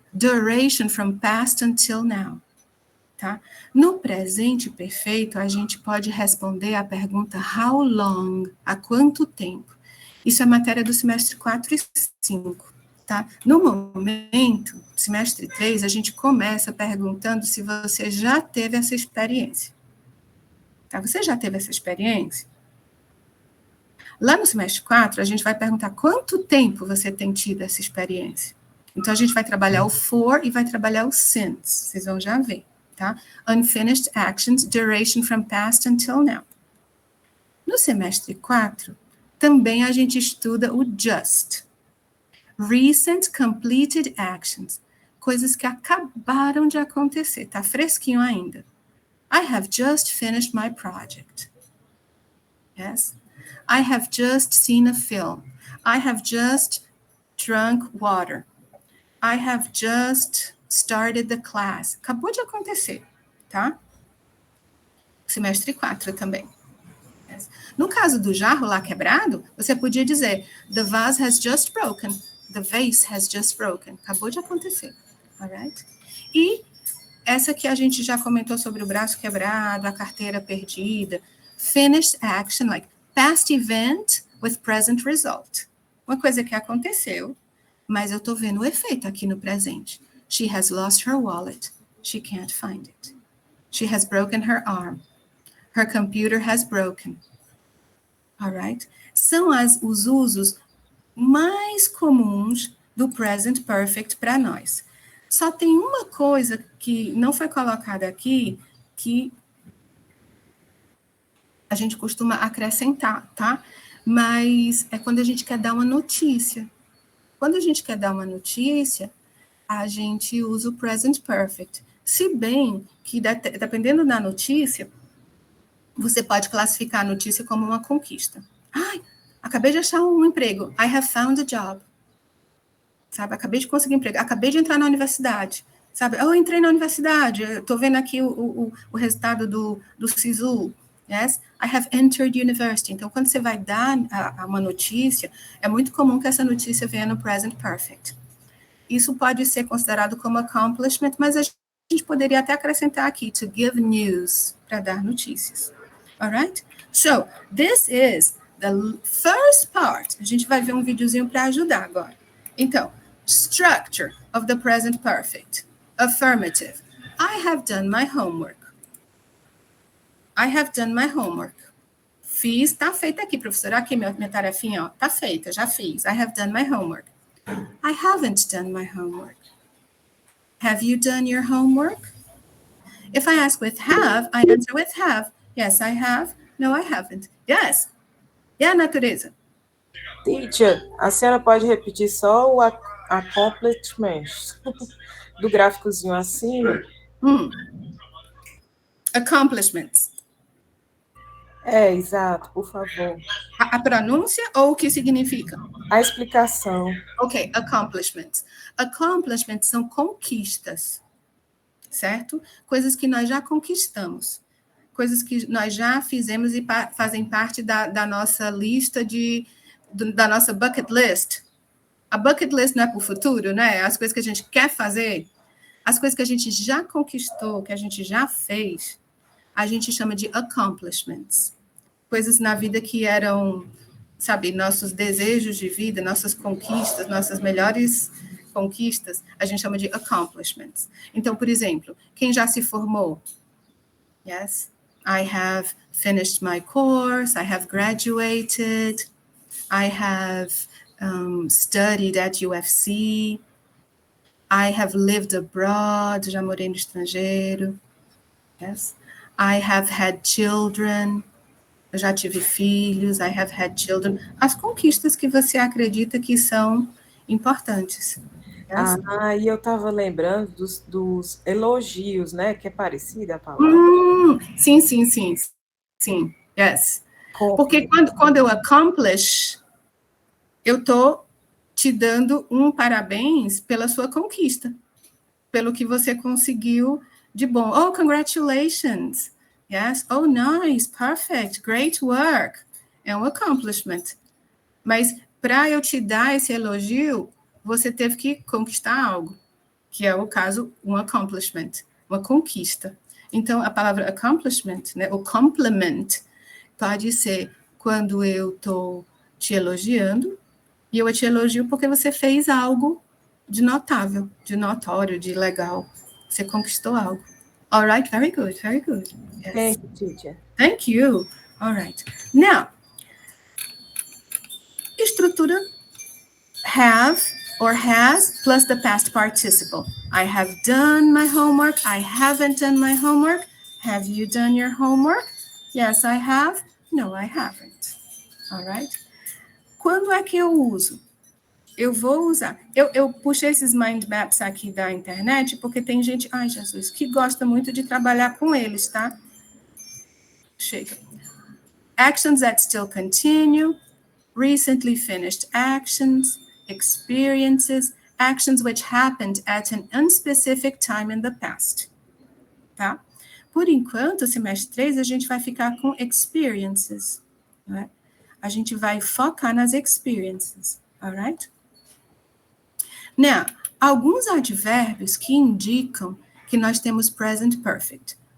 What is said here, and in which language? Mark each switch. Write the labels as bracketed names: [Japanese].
[English] Duration from past until now. [Portuguese] Tá? No presente perfeito, a gente pode responder a pergunta how long, há quanto tempo. Isso é matéria do semestre 4 e 5. Tá? No momento, semestre 3, a gente começa perguntando se você já teve essa experiência. Tá? Você já teve essa experiência? Lá no semestre 4, a gente vai perguntar quanto tempo você tem tido essa experiência. Então, a gente vai trabalhar o for e vai trabalhar o since. Vocês vão já ver, tá? [English] Unfinished actions, duration from past until now. [Portuguese] No semestre 4, também a gente estuda o just. [English] Recent completed actions. [Portuguese] Coisas que acabaram de acontecer. Tá fresquinho ainda. [English] I have just finished my project. Yes? I have just seen a film. I have just drunk water. I have just started the class. [Portuguese] Acabou de acontecer, tá? Semestre 4 também. Yes. No caso do jarro lá quebrado, você podia dizer, [English] the vase has just broken. The vase has just broken. [Portuguese] Acabou de acontecer. Alright? E essa que a gente já comentou sobre o braço quebrado, a carteira perdida. [English] Finished action, like past event with present result. [Portuguese] Uma coisa que aconteceu, mas eu estou vendo o efeito aqui no presente. [English] She has lost her wallet. She can't find it. She has broken her arm. Her computer has broken. Alright? [Portuguese] São os usos mais comuns do present perfect para nós. Só tem uma coisa que não foi colocada aqui, que a gente costuma acrescentar, tá? Mas é quando a gente quer dar uma notícia. Quando a gente quer dar uma notícia, a gente usa o present perfect. Se bem que, dependendo da notícia, você pode classificar a notícia como uma conquista. Ai, acabei de achar um emprego. [English] I have found a job. [Portuguese] Sabe, acabei de conseguir um emprego. Acabei de entrar na universidade. Sabe, eu entrei na universidade. Estou vendo aqui o resultado do SISU. [English] Yes, I have entered university. [Portuguese] Então, quando você vai dar uma notícia, é muito comum que essa notícia venha no present perfect. Isso pode ser considerado como accomplishment, mas a gente poderia até acrescentar aqui, [English] to give news, [Portuguese] para dar notícias. [English] Alright? So, this is the first part. [Portuguese] A gente vai ver um videozinho para ajudar agora. [English] Então, structure of the present perfect. Affirmative. I have done my homework. I have done my homework. [Portuguese] Fiz, tá feita aqui, professora. Aqui, minha tarefinha, ó. Tá feita, já fiz. [English] I have done my homework. I haven't done my homework. Have you done your homework? If I ask with have, I answer with have. Yes, I have. No, I haven't. Yes. Yeah, natureza. [Portuguese] Teacher, a senhora pode repetir só o accomplishment do gráficozinho acima? [English] Accomplishments. [Portuguese] É, exato, por favor. A pronúncia ou o que significa? A explicação. Ok, accomplishments. Accomplishments são conquistas, certo? Coisas que nós já conquistamos. Coisas que nós já fizemos e fazem parte da nossa lista da nossa bucket list. A bucket list não é para o futuro, né? As coisas que a gente quer fazer, as coisas que a gente já conquistou, que a gente já fez, a gente chama de accomplishments. Coisas na vida que eram, sabe, nossos desejos de vida, nossas conquistas, nossas melhores conquistas, a gente chama de accomplishments. Então, por exemplo, quem já se formou? [English] Yes, I have finished my course, I have graduated, I have studied at UFC, I have lived abroad, [Portuguese] já morei no estrangeiro. [English] Yes, I have had children, [Portuguese] eu já tive filhos, [English] I have had children. [Portuguese] As conquistas que você acredita que são importantes. [English] Yes? [Portuguese] E eu estava lembrando dos elogios, né? Que é parecida a palavra. Sim. Yes. Porque quando eu accomplish, eu estou te dando um parabéns pela sua conquista, pelo que você conseguiu de bom. [English] Oh, congratulations. Yes. Oh, nice. Perfect. Great work. [Portuguese] É um accomplishment. Mas para eu te dar esse elogio, você teve que conquistar algo, que é o caso, um accomplishment, uma conquista. Então, a palavra accomplishment, né, o compliment, pode ser quando eu estou te elogiando, e eu te elogio porque você fez algo de notável, de notório, de legal. Você conquistou algo. [English] All right, very good, very good. Yes. Thank you, teacher. Thank you. All right. Now, estrutura have or has plus the past participle. I have done my homework. I haven't done my homework. Have you done your homework? Yes, I have. No, I haven't. All right? [Portuguese] Quando é que eu uso? Eu vou usar. Eu puxei esses mind maps aqui da internet porque tem gente, ai Jesus, que gosta muito de trabalhar com eles, tá? Chega. [English] Actions that still continue, recently finished actions, experiences, actions which happened at an unspecific time in the past. [Portuguese] Tá? Por enquanto, semestre 3, a gente vai ficar com experiences. Né? A gente vai focar nas experiences. Alright? Now, alguns advérbios que indicam que nós temos present perfect.